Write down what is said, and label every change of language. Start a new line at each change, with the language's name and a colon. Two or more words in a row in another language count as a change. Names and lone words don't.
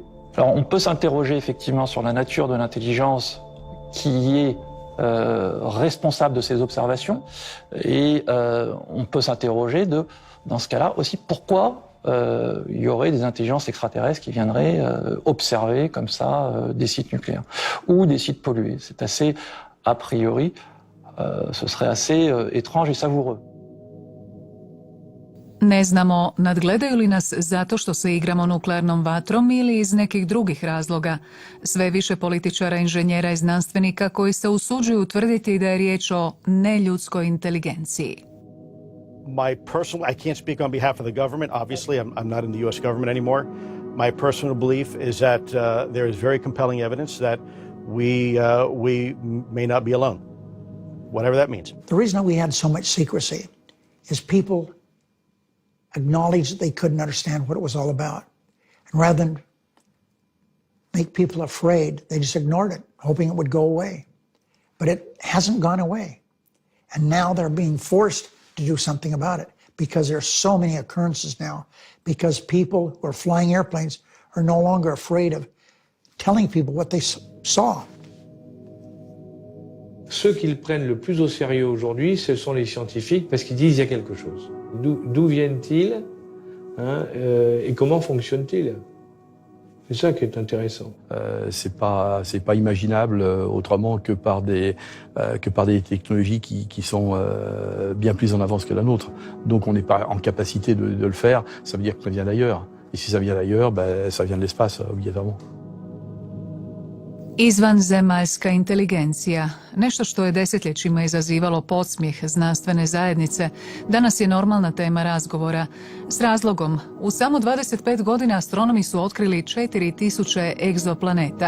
French: Alors on peut s'interroger effectivement sur la nature de l'intelligence qui est responsable de ces observations, et on peut s'interroger dans ce cas-là aussi, pourquoi il y aurait des intelligences extraterrestres qui viendraient observer comme ça des sites nucléaires ou des sites pollués. C'est assez, a priori, ce serait assez étrange et savoureux.
Croatian: Ne znamo nadgledaju li nas zato što se igramo nuklearnom vatrom ili iz nekih drugih razloga. Sve više političara, inženjera i znanstvenika koji se usuđuju tvrditi da je riječ o neljudskoj inteligenciji.
English: My personal, I can't speak on behalf of the government. Obviously, I'm not in the U.S. government anymore. My personal belief is that there is very compelling evidence that we may not be alone, whatever that means. The reason we had so much secrecy is people acknowledged that they couldn't understand what it was all about. And rather than make people afraid, they just ignored it, hoping it would go away. But it hasn't gone away. And now they're being forced to do something about it because there are so many occurrences now, because people who are flying airplanes are no longer afraid of telling people what they saw.
French: Ceux qui le prennent le plus au sérieux aujourd'hui, ce sont les scientifiques, parce qu'ils disent qu'il y a quelque chose. D'où viennent-ils, et comment fonctionnent-ils? C'est ça qui est intéressant. C'est pas imaginable autrement que par des technologies qui sont bien plus en avance que la nôtre. Donc on n'est pas en capacité de le faire. Ça veut dire que ça vient d'ailleurs. Et si ça vient d'ailleurs, ça vient de l'espace obligatoirement.
Croatian: Izvanzemaljska inteligencija, nešto što je desetljećima izazivalo podsmijeh znanstvene zajednice, danas je normalna tema razgovora. S razlogom, u samo 25 godina astronomi su otkrili 4000 egzoplaneta.